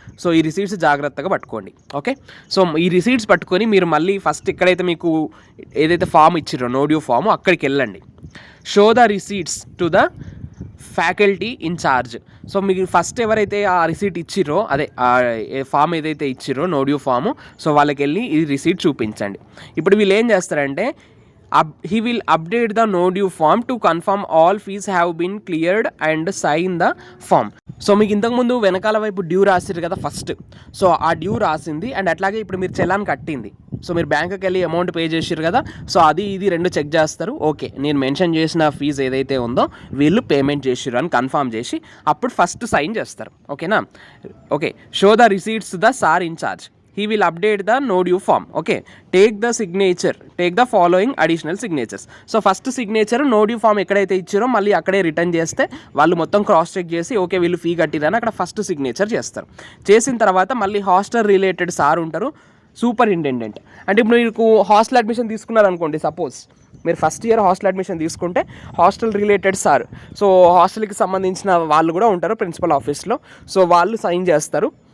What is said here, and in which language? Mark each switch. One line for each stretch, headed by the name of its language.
Telugu: So ఈ receipts జాగ్రత్తగా పట్టుకోండి. ఓకే, సో ఈ రిసీట్స్ పట్టుకొని మీరు మళ్ళీ ఫస్ట్ ఎక్కడైతే మీకు ఏదైతే ఫామ్ ఇచ్చిరో నో డ్యూ ఫామ్ అక్కడికి వెళ్ళండి.
English: Show the receipts to the faculty incharge.
Telugu: So మీకు ఫస్ట్ ఎవరైతే ఆ రిసీట్ ఇచ్చిరో, అదే ఫామ్ ఏదైతే ఇచ్చిరో నో డ్యూ ఫాము, సో వాళ్ళకి వెళ్ళి ఈ రిసీట్ చూపించండి. ఇప్పుడు వీళ్ళు ఏం చేస్తారంటే
English: he will update the no due form to confirm all fees have been cleared and sign the form.
Telugu: So మీకు ఇంతకుముందు వెనకాల వైపు డ్యూ రాసిరు కదా ఫస్ట్, సో ఆ డ్యూ రాసింది అండ్ అట్లాగే ఇప్పుడు మీరు చలాన్ కట్టింది, సో మీరు బ్యాంకుకి వెళ్ళి అమౌంట్ పే చేసిరు కదా, సో అది ఇది రెండు చెక్ చేస్తారు. ఓకే, నేను మెన్షన్ చేసిన ఫీజు ఏదైతే ఉందో వీళ్ళు పేమెంట్ చేసిరు అని కన్ఫర్మ్ చేసి అప్పుడు ఫస్ట్ సైన్ చేస్తారు.
English: ఓకేనా? Okay, show the receipts the sir incharge. He will update the no due form. Okay, take the following additional signatures.
Telugu: So first signature no due form ఎక్కడైతే ఇచ్చారో మళ్ళీ అక్కడే రిటర్న్ చేస్తే వాళ్ళు మొత్తం క్రాస్ చెక్ చేసి ఓకే వీళ్ళు ఫీ కట్టిరని అక్కడ ఫస్ట్ సిగ్నేచర్ చేస్తారు. చేసిన తర్వాత మళ్ళీ హాస్టల్ రిలేటెడ్ సార్ ఉంటారు, సూపరింటెండెంట్. అంటే ఇప్పుడు మీకు హాస్టల్ అడ్మిషన్ తీసుకున్నారనుకోండి, సపోజ్ మీరు ఫస్ట్ ఇయర్ హాస్టల్ అడ్మిషన్ తీసుకుంటే హాస్టల్ రిలేటెడ్ సార్, సో హాస్టల్కి సంబంధించిన వాళ్ళు కూడా ఉంటారు ప్రిన్సిపల్ ఆఫీస్లో, సో వాళ్ళు సైన్ చేస్తారు.